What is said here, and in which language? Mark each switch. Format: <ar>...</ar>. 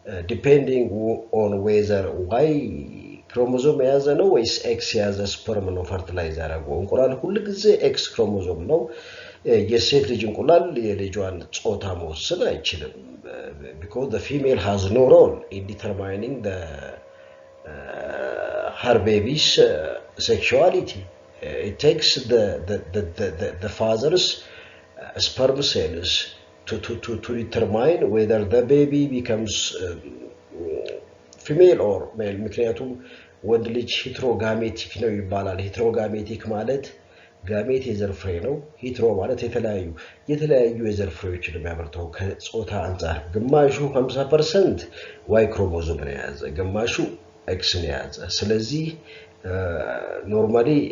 <en>depending on whether</en> <am>Y ክሮሞዞም የያዘ ነው ወይስ ኤክስ የያዘ ስፐርም ነው ፈርቲላይዝ ያደረገው። እንቁላል ሁሉ ጊዜ ኤክስ ክሮሞዞም ነው። የሴት ልጅ እንቁላል የልጇን ጾታ መወሰን አይችልም።</am> <en>because the female has no role in determining her baby's sexuality. It takes the father's sperm cells to determine whether the baby becomes female or male.</en> <am>ምክንያቱም ወንድ ልጅ ሂትሮጋሜቲክ ነው ይባላል። ሂትሮጋሜቲክ ማለት ጋሜት የዘር ፍሬ ነው። ሂትሮ ማለት የተለያዩ የዘር ፍሬዎችን የሚያመርተው ከጾታ አንፃር ግማሹ 50% ዋይ ክሮሞዞም ነው የያዘ፣ ግማሹ ኤክስ ነው የያዘ። ስለዚህ ኖርማሊ</am>